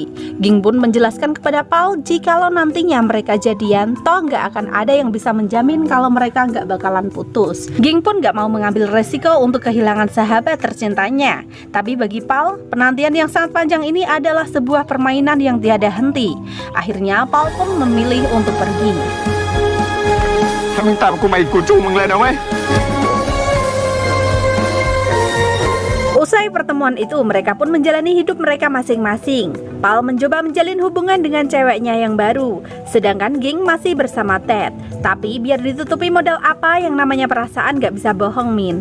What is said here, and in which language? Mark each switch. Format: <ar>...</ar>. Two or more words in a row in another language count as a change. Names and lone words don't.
<id>Ging pun menjelaskan kepada Pal jikalau nantinya mereka jadian, toh nggak akan ada yang bisa menjamin kalau mereka nggak bakalan putus. Ging pun nggak mau mengambil resiko untuk kehilangan sahabat tercintanya. Tapi bagi Pal, penantian yang sangat panjang ini adalah sebuah permainan yang tiada henti. Akhirnya Pal pun memilih untuk pergi.</id> <th>ถ้ามึงตามกูมาอีกกูจูงมึงเลยนะเว้ย</th> <id>Usai pertemuan itu, mereka pun menjalani hidup mereka masing-masing. Pal mencoba menjalin hubungan dengan ceweknya yang baru, sedangkan Ging masih bersama Ted. Tapi biar ditutupi modal apa yang namanya perasaan gak bisa bohong, Min.</id>